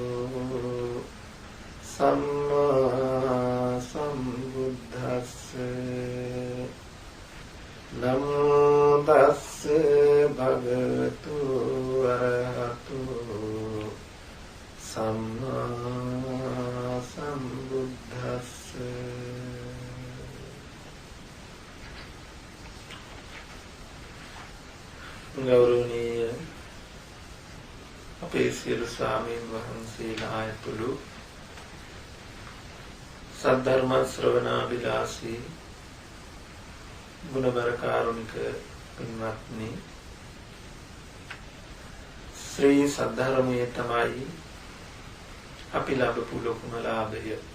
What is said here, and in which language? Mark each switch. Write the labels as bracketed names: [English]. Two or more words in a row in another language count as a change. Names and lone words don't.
[Pali] සම්මා සම්බුද්දස්ස නමෝ තස්ස භගවතු අරහතු සම්මා සම්බුද්දස්ස. [Sinhala] ගෞරවනීය අපේ සියලු ස්වාමීන් වහන්සේලා ඇතුළු සද්ධර්ම ශ්‍රවණාබිලාසී ගුණබර කාරුණික පින්වත්නි, ශ්‍රී සද්ධර්මයේ තමයි අපි ලැබපු ලොකුම ලාභය.